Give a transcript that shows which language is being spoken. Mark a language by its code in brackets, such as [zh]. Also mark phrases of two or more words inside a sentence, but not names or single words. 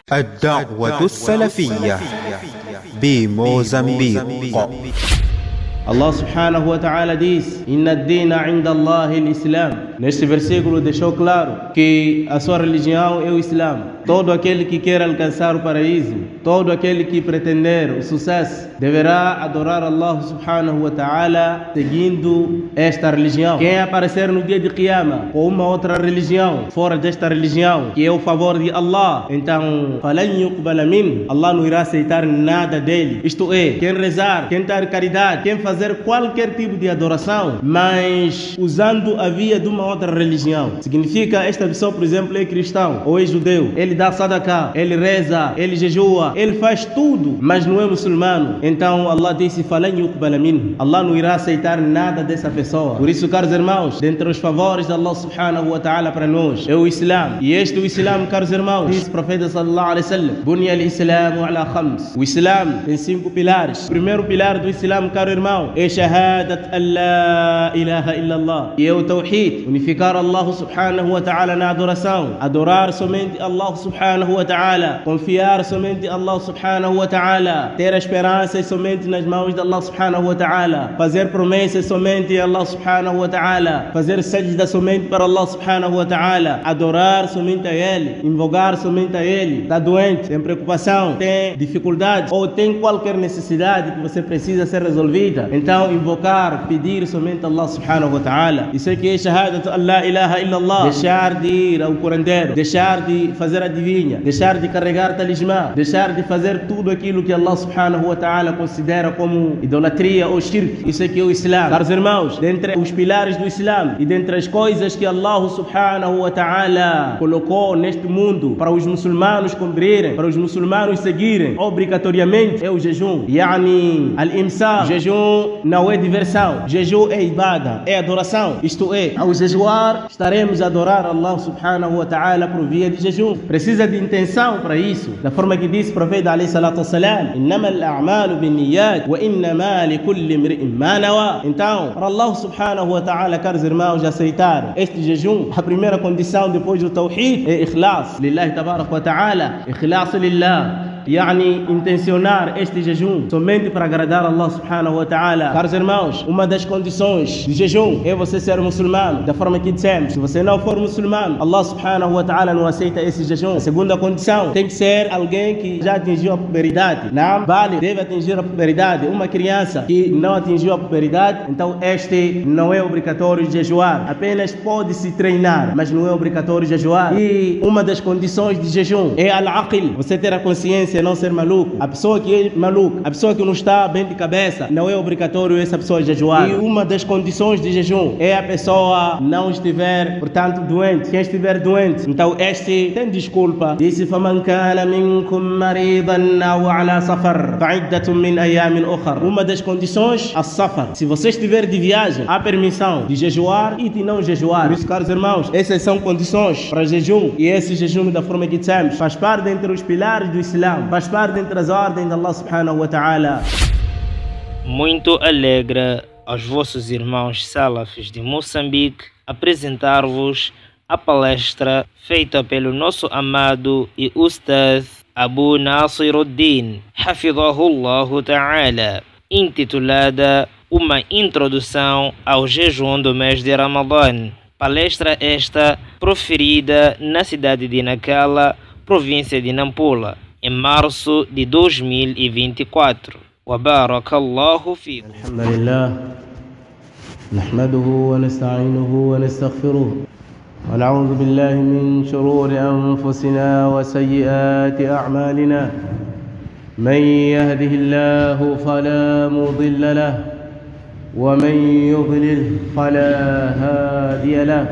[ar] الدعوة السلفية بموزمبيق. الله سبحانه وتعالى diz: إن الدين عند الله الإسلام. [pt] Neste versículo deixou claro que a sua religião é o Islã. Todo aquele que quer alcançar o paraíso, todo aquele que pretender o sucesso, deverá adorar [ar] الله سبحانه وتعالى [pt] seguindo esta religião. Quem aparecer no dia de Qiyamah com uma outra religião fora desta religião, que é o favor de Allah, então [ar] فلن يقبل من, [pt] Allah não irá aceitar nada dele. Isto é, quem rezar, quem dar caridade, quem fazer qualquer tipo de adoração, mas usando a via de uma outra religião, significa esta pessoa, por exemplo, é cristão ou é judeu, ele dá sadaqah, ele reza, ele jejua, ele faz tudo, mas não é muçulmano. Então Allah disse: [ar] فلن يقبل من, [pt] Allah não irá aceitar nada dessa pessoa. Por isso, caros irmãos, dentre os favores de [ar] الله سبحانه وتعالى [pt] para nós é o Islã. E este é o Islã, caros irmãos, diz o profeta [ar] صلى الله عليه وسلم: بني الإسلام على خمس. [pt] O Islã tem 5 pilares. O primeiro pilar do Islã, caro irmão, é [ar] شهادة أن لا إله إلا الله, [pt] e é o tawhid, unificar [ar] الله سبحانه وتعالى [pt] na adoração, adorar somente [ar] الله سبحانه وتعالى, [pt] confiar somente [ar] الله سبحانه وتعالى, [pt] ter a esperança somente nas mãos de [ar] الله سبحانه وتعالى, [pt] fazer promessas somente a [ar] الله سبحانه وتعالى, [pt] fazer sajda somente para [ar] الله سبحانه وتعالى, [pt] adorar somente a Ele, invocar somente a Ele. Está doente, tem preocupação, tem dificuldade ou tem qualquer necessidade que você precisa ser resolvida, então invocar, pedir somente a [ar] الله سبحانه وتعالى. [pt] Isso é que é [ar] شهادة أن لا إله إلا الله. [pt] Deixar de ir ao curandeiro, deixar de fazer adivinha, deixar de carregar talismã, deixar de fazer tudo aquilo que [ar] الله سبحانه وتعالى [pt] considera como idolatria ou shirk. Isso é que é o Islã. Caros irmãos, dentre os pilares do Islã e dentre as coisas que [ar] الله سبحانه وتعالى [pt] colocou neste mundo para os muçulmanos cumprirem, para os muçulmanos seguirem obrigatoriamente, é o jejum. [ar] يعني الإمساك. [pt] Jejum não é diversão, jejum é ibada, é adoração. Isto é, ao jejuar estaremos a adorar [ar] الله سبحانه وتعالى [pt] por via de jejum. Precisa de intenção para isso, da forma que disse o profeta [ar] عليه الصلاة والسلام: إنما الأعمال بالنيات وإنما لكل امرئ ما نوى. [pt] Então, para [ar] الله سبحانه وتعالى, [pt] caros irmãos, aceitar este jejum, a primeira condição depois do tawhid é [ar] إخلاص لله تبارك وتعالى. إخلاص لله، يعني [pt] intencionar este jejum somente para agradar [ar] الله سبحانه وتعالى. [pt] Caros irmãos, uma das condições de jejum é você ser muçulmano, da forma que dissemos. Se você não for muçulmano, [ar] الله سبحانه وتعالى [pt] não aceita esse jejum. A segunda condição, tem que ser alguém que já atingiu a puberdade. Não vale, deve atingir a puberdade. Uma criança que não atingiu a puberdade, então este não é obrigatório jejuar, apenas pode-se treinar, mas não é obrigatório jejuar. E uma das condições de jejum é al-aql, você ter a consciência, não ser maluco. A pessoa que é maluco, a pessoa que não está bem de cabeça, não é obrigatório essa pessoa jejuar. E uma das condições de jejum é a pessoa não estiver, portanto, doente. Quem estiver doente, então este tem desculpa. Disse: [ar] فمن كان منكم مريضا أو على سفر فعدة من أيام أخر. [pt] Uma das condições, a safar. Se você estiver de viagem, há permissão de jejuar e de não jejuar. Por isso, caros irmãos, essas são condições para jejum. E esse jejum, da forma que dissemos, faz parte entre os pilares do Islã, faz parte entre as ordens de [ar] الله سبحانه وتعالى. [pt] Muito alegra aos vossos irmãos salafis de Moçambique apresentar-vos a palestra feita pelo nosso amado e Ustaz Abu Nasiruddin, [ar] حفظه الله تعالى, [pt] intitulada Uma Introdução ao Jejum do mês de Ramadã. Palestra esta proferida na cidade de Nacala, província de Nampula, em março de 2024. [ar] وبارك الله فيكم. الحمد لله، نحمده ونستعينه ونستغفره، ونعوذ بالله من شرور أنفسنا وسيئات أعمالنا. من يهده الله فلا مضل له ومن يضلل فلا هادي له.